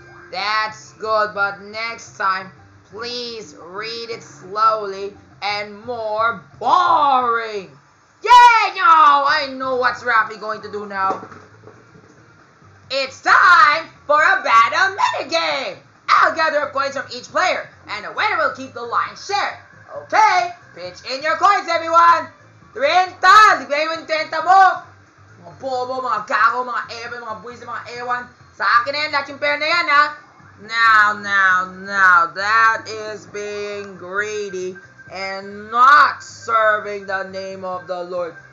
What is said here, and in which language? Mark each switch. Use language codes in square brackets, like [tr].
[en] That's good, but next time, please read it slowly and more boring. Yay! No! I know what's Rafi going to do now. It's time for a battle minigame! I'll gather up coins from each player, and the winner will keep the lion's share. Okay, pitch in your coins, everyone! [tl] 30! Ligay mo yung 30 mo! Mga bobo, mga gago, mga ewan, mga buwis, mga ewan. Sa akin na yan, lahat yung pera na yan, ha? [en] Now, that is being greedy and not serving the name of the Lord.